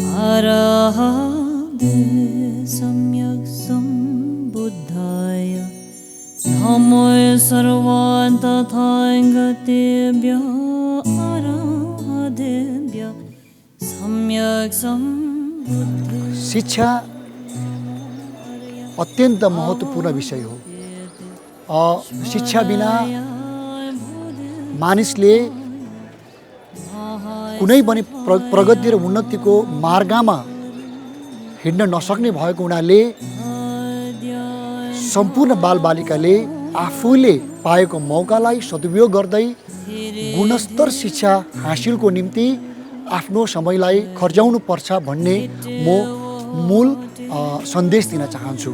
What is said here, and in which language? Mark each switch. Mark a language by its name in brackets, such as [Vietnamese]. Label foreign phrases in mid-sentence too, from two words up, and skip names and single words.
[Sanskrit] अरहते सम्यक् सम्बुद्धाय नमो सर्वान्तथाङ्गतेभ्यः अरहतेभ्यः सम्यक् सम्बुद्धाय। [Nepali] शिक्षा अत्यन्त महत्त्वपूर्ण विषय हो। शिक्षा बिना मानिसले कुनै पनि प्रगति र उन्नतिको मार्गमा हिँड्न नसक्ने भएको हुनाले सम्पूर्ण बालबालिकाले आफूले पाएको मौकालाई सदुपयोग गर्दै गुणस्तर शिक्षा हासिलको निम्ति आफ्नो समयलाई खर्जाउनु पर्छ भन्ने म मूल सन्देश दिन चाहन्छु।